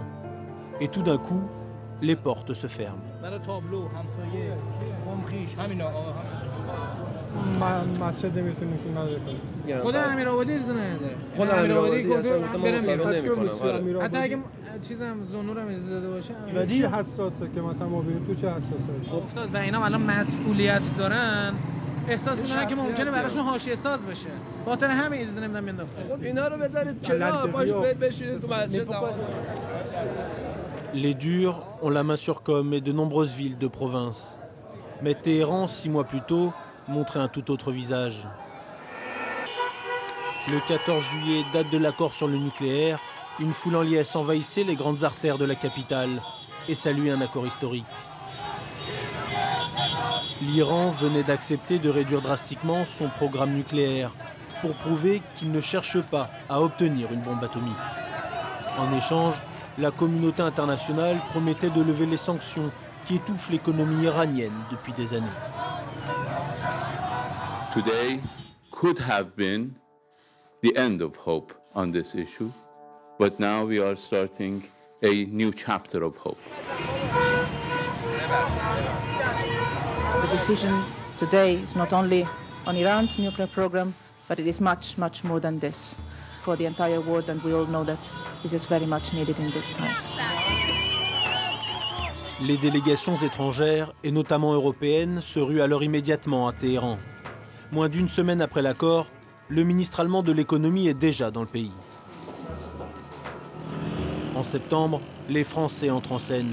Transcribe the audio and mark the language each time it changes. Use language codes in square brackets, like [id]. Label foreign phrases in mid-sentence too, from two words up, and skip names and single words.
[fr] Et tout d'un coup, les portes se ferment. Il va dire [fa] احساس می‌کنن که ممکنه براشون حاشیه ساز بشه. خاطر همین اجازه نمیدن بنداختن. اینا رو بذارید کنار باش بشینید تو مسجد. [fr] Les durs ont la main sur Qom et de nombreuses villes de province. Mais Téhéran, 6 mois plus tôt, montrait un tout autre visage. Le 14 juillet, date de l'accord sur le nucléaire, une foule en liesse envahissait les grandes artères de la capitale et saluait un accord historique. L'Iran venait d'accepter de réduire drastiquement son programme nucléaire pour prouver qu'il ne cherche pas à obtenir une bombe atomique. En échange, la communauté internationale promettait de lever les sanctions qui étouffent l'économie iranienne depuis des années. [en] Today could have been the end of hope on this issue, but now we are starting a new chapter of hope. The decision today is not only on Iran's nuclear program, but it is much, much more than this for the entire world, and we all know that this is very much needed in these times. [fr] Les délégations étrangères, et notamment européennes, se ruent alors immédiatement à Téhéran. Moins d'une semaine après l'accord, le ministre allemand de l'économie est déjà dans le pays. En septembre, les Français entrent en scène.